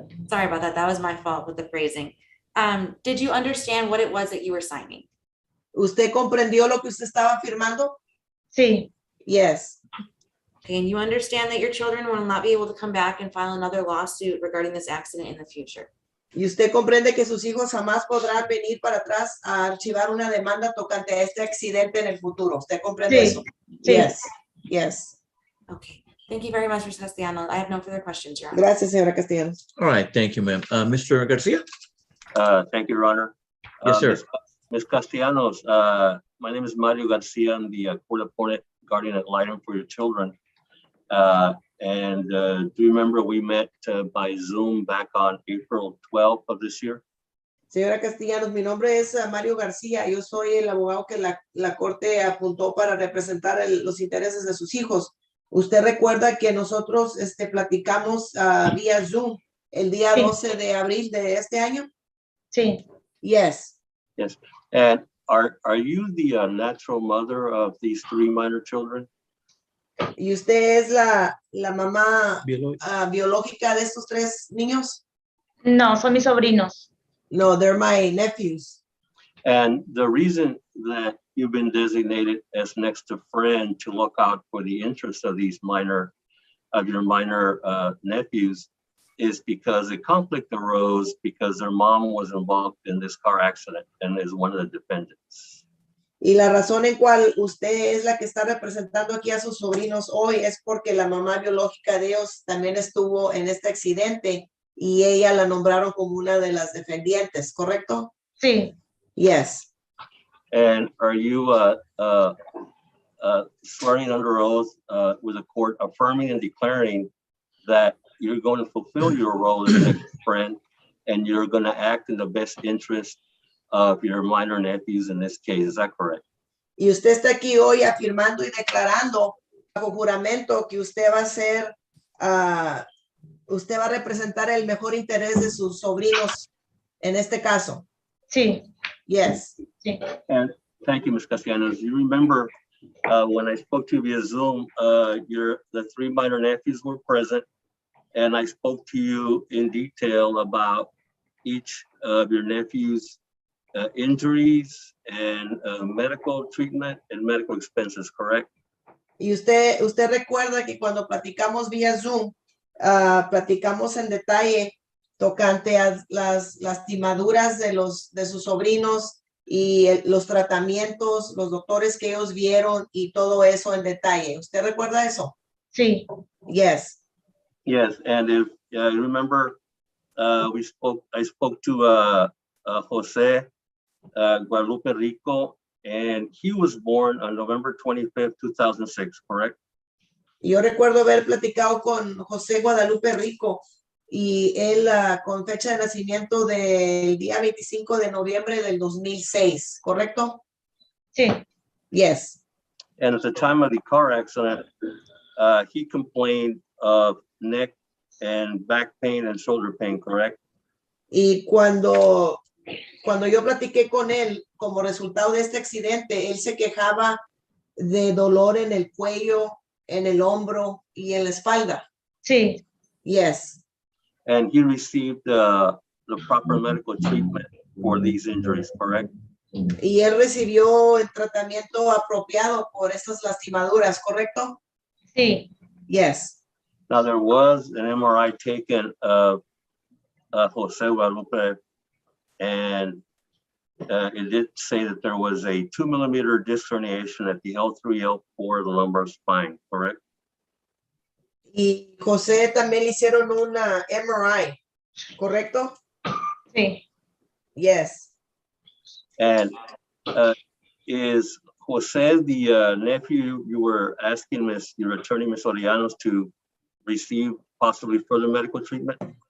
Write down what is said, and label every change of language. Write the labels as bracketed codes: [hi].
[en] sorry about that. That was my fault with the phrasing. Did you understand what it was that you were signing? [es] ¿Usted comprendió lo que usted estaba firmando? sí, [en] Yes. Okay, and you understand that your children will not be able to come back and file another lawsuit regarding this accident in the future. [es] Y usted comprende que sus hijos jamás podrán venir para atrás a archivar una demanda tocante a este accidente en el futuro. ¿Usted comprende Sí, eso? sí. [en] Yes. Yes. Okay, thank you very much, Ms. Castellanos. I have no further questions, Your Honor. [es] Gracias, señora Castellanos. [en] All right, thank you, ma'am. Mr. Garcia? Thank you, Your Honor. Yes, sir. Ms. Castellanos, my name is Mario Garcia. I'm the court-appointed guardian ad litem for your children. Do you remember we met by Zoom back on April 12th of this year? [es] Señora Castellanos, mi nombre es Mario García. Yo soy el abogado que la corte apuntó para representar los intereses de sus hijos. Usted recuerda que nosotros platicamos vía Zoom el día Sí. 12 de abril de este año? sí, [en] Yes. Yes. And are you the natural mother of these 3 minor children? [es] ¿Y usted es la mamá Biológico. biológica de estos 3 niños? no, son mis sobrinos. [en] No, they're my nephews. And the reason that you've been designated as next of friend to look out for the interests of your minor nephews is because a conflict arose because their mom was involved in this car accident and is one of the defendants. [es] Y la razón en cual usted es la que está representando aquí a sus sobrinos hoy es porque la mamá biológica de ellos también estuvo en este accidente y ella la nombraron como una de las defendientes, ¿correcto? Sí, [en] Yes. And are you swearing under oath with the court affirming and declaring that you're going to fulfill your role as next friend and you're going to act in the best interest of your minor nephews in this case? Is that correct? [es] Y usted está aquí hoy afirmando y declarando bajo juramento que usted va a ser, usted va a representar el mejor interés de sus sobrinos en este caso. sí, [en] Yes. [es] sí. [en] And thank you, Ms. Castellanos. You remember when I spoke to you via Zoom, the 3 minor nephews were present, and I spoke to you in detail about each of your nephews' injuries and medical treatment and medical expenses, correct? [es] Y usted recuerda que cuando platicamos vía Zoom, platicamos en detalle tocante a las lastimaduras de sus sobrinos y los tratamientos, los doctores que ellos vieron y todo eso en detalle. ¿Usted recuerda eso? Sí, [en] Yes. Yes, and if you remember, I spoke to Jose Guadalupe Rico, and he was born on November 25th, 2006, correct? [es] Y yo recuerdo haber platicado con José Guadalupe Rico y él con fecha de nacimiento del día 25 de noviembre del 2006, ¿correcto? sí, [en] Yes. And at the time of the car accident, he complained of neck and back pain and shoulder pain, correct? [es] Y cuando yo platiqué con él como resultado de este accidente, él se quejaba de dolor en el cuello, en el hombro y en la espalda. sí, [en] Yes. And he received the proper medical treatment for these injuries, correct? [es] Y él recibió el tratamiento apropiado por estas lastimaduras, ¿correcto? sí, [en] Yes. Now, there was an MRI taken of Jose Guadalupe, and it did say that there was a 2-millimeter disc herniation at the L3, L4 of the lumbar spine, correct? [es] Y José también le hicieron una MRI, ¿correcto? sí. [en] Yes. And is Jose the nephew you were asking your attorney, Ms. Orianos, to receive possibly further medical treatment?